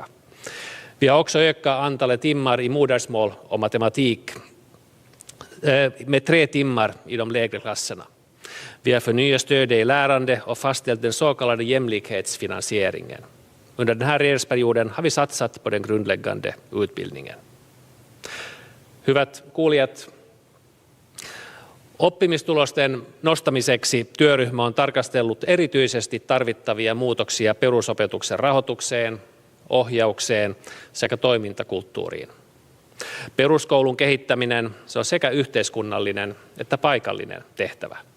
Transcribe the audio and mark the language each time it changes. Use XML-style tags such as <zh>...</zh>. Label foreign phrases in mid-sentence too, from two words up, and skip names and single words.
<sv>Vi har också ökat antalet timmar i modersmål och matematik med 3 timmar i de lägre klasserna. Vi har förnyat stödet i lärande och fastställt den så kallade jämlikhetsfinansieringen. Under den här regeringsperioden har vi satsat på den grundläggande utbildningen.</sv> <fi>Hyvät kuulijat, oppimistulosten nostamiseksi työryhmä on tarkastellut erityisesti tarvittavia muutoksia perusopetuksen rahoitukseen, ohjaukseen sekä toimintakulttuuriin. Peruskoulun kehittäminen se on sekä yhteiskunnallinen että paikallinen tehtävä.</fi>